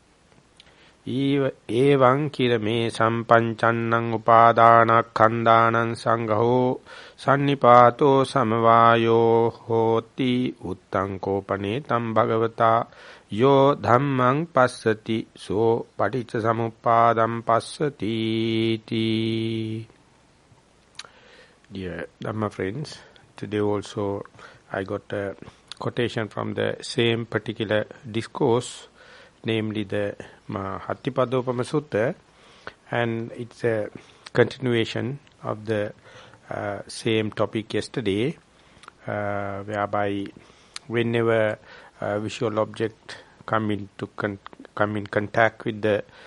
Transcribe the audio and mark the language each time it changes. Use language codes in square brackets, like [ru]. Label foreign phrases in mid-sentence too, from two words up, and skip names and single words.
[pi] Evaṁ kirame sampanchannam upadana khandānaṁ sangho sannipato samavayo hoti uttaṁ kopanetam bhagavata yo dhammaṁ passati so paticca samuppadam passati ti. [en] Dear Dhamma friends, today also I got a quotation from the same particular discourse, namely the Hatthipadopama Sutta, and it's a continuation of the same topic yesterday, whereby whenever a visual object come in contact with the